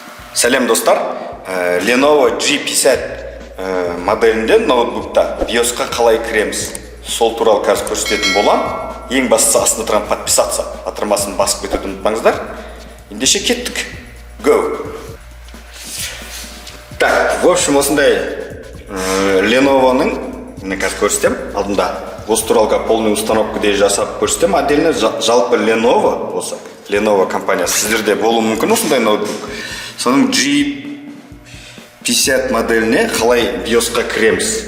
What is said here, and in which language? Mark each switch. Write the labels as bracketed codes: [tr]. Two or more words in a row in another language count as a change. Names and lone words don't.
[kk] Сәлем достар, Lenovo G50 моделінде ноутбукта BIOS-қа қалай кіреміз, сол туралы қазір көрсететін болам. Ең бастысы астына тұрған подписаться батырмасын басып кетуді ұмытпаңыздар. Ендеше кеттік. [en] Go! [ru] Так, в общем, [kk] осындай Lenovo-ның, міне қазір көрсетем, алдында осы туралға [ru] полный установка [kk] де жасап көрсетем. Отдельно жалпы Lenovo осы. Lenovo компаниясы сіздерде болуы мүмкін осындай ноутбук. Соның G50 моделіне қалай BIOS-қа кіреміз.